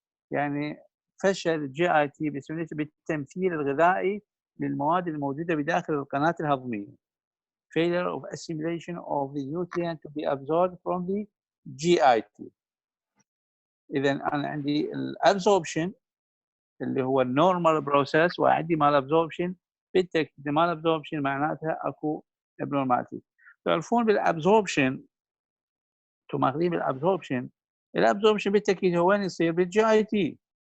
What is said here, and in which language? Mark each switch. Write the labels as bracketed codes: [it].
[ar] يعني فشل GIT بالتمثيل الغذائي للمواد الموجودة بداخل القناة الهضمية. [en] Failure of assimilation of the nutrient to be absorbed from the GIT. [ar] إذن أنا عندي absorption اللي هو normal process، وعندي malabsorption. بالتأكيد malabsorption معناتها أكو abnormality. تعرفون بالabsorption تماغلين الابزوربشن. الابزوربشن بالتاكيد هو وين يصير؟ بالجي اي تي.